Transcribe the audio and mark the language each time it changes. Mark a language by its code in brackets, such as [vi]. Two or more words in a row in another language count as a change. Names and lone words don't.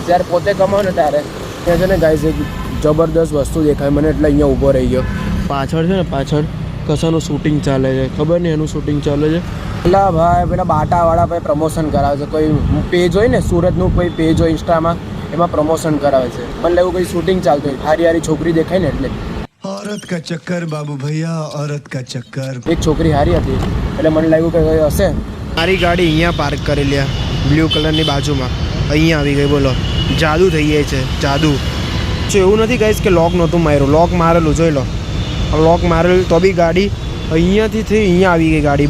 [gu] જ્યારે પોતે કમાવો ને ત્યારે ત્યાં છે ને ગાઈસ એક જબરદસ્ત વસ્તુ દેખાય મને, એટલે અહીંયા ઊભો રહી ગયો. પાછળ છે ને પાછળ કશાનું શૂટિંગ ચાલે છે, ખબર નહીં એનું શૂટિંગ ચાલે છે. પેલા ભાઈ પેલા બાટાવાળા ભાઈ પ્રમોશન કરાવે છે. કોઈ પેજ હોય ને સુરતનું કોઈ પેજ હોય ઇન્સ્ટામાં, એમાં પ્રમોશન કરાવે છે. મને એવું કંઈ શૂટિંગ ચાલતું હોય, હારી હારી છોકરી દેખાય ને એટલે. [hi] औरत का चक्कर बाबू भैया, औरत का चक्कर. [gu] એક છોકરી હારી હતી એટલે મને લાગ્યું કે કઈ હશે. મારી ગાડી અહીંયા પાર્ક કરેલી બ્લુ કલરની બાજુમાં, અહીંયા આવી ગઈ. બોલો જાદુ થઈ જાય છે, જાદુ. એવું નથી ગાઈસ કે લોક નહોતું માર્યું, લોક મારેલું જોઈ લો. લોક મારેલું તો બી ગાડી અહીંયાથી થઈ અહીંયા આવી ગઈ ગાડી.